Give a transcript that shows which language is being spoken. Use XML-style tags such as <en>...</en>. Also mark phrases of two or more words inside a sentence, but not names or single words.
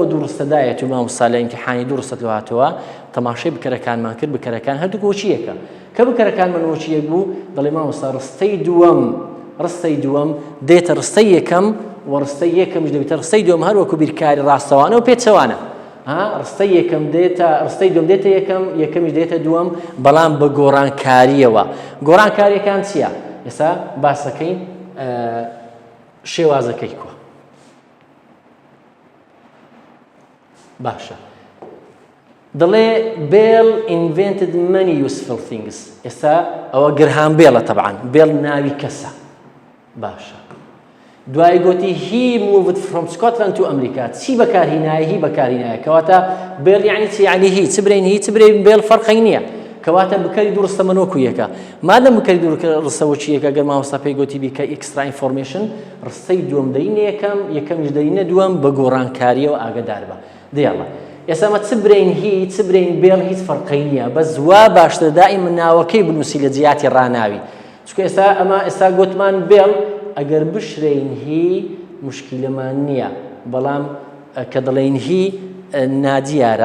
<ckb>دووڕستەدایەت و مامۆستا لە ئیمتیحانی دووڕستت هاتووە تەماشای بکەرەکانمان کرد بکەرەکان هەردووک وەچی یەکە کە بکەرەکانمان وەچی یەک بوو دەڵێ مامۆستا ڕستەی دووەم دێتە ڕستەی یەکەم و ڕستەی یەکەمش دەبێتە ڕستەی دووەم هەر وەکو بیرکاری ڕاستەوانە و پێچەوانە ڕستەی یەکەم دێتە ڕستەی دووەم دێتە یەکەم یەکەمیش دێتە دووەم بەڵام بە گۆڕانکاریەوە گۆڕانکاریەکان چییە ئێستا باسەکەین شێوازەکەی کووە باشە دەڵێ</ckb> <en>Bell invented many useful things</en> <ckb>ئێستا ئەوە گرهام بێڵە تەبعاً بێڵ ناوی کەسە باشە دوای گوتی</ckb> <en>he moved from Scotland to America</en> <ckb>چی بەکارهێنایە هی بەکارهێنایە کەواتە بێڵ یعنی چی یعنی هی چ برین هی چ برین بێڵ فەرقی نییە کەواتە بکەری دووڕستە من وەکو یەکە مادەم بکەری دووڕستە وەچی یەکە گەر مامۆستا پێی گوتی بیکە</ckb> <en>extra information</en> <ckb>ڕستەی دووەم دەینە یەکەمیش دەینە دووەم بە گۆڕانکاریەوە ئاگادار بە دیاڵە ئێستا مە چ برین هی چ برین بێڵ هیچ فەرقی نییە بەس وا باشتر دائیمەن ناوەکەی بنووسی لە جیاتی ڕاناوی چونکە ئێستا گوتمان بێڵ ئەگەر بشرین هی مشکلەمان نییە بەڵام کە دەڵێن هی نادیارە</ckb>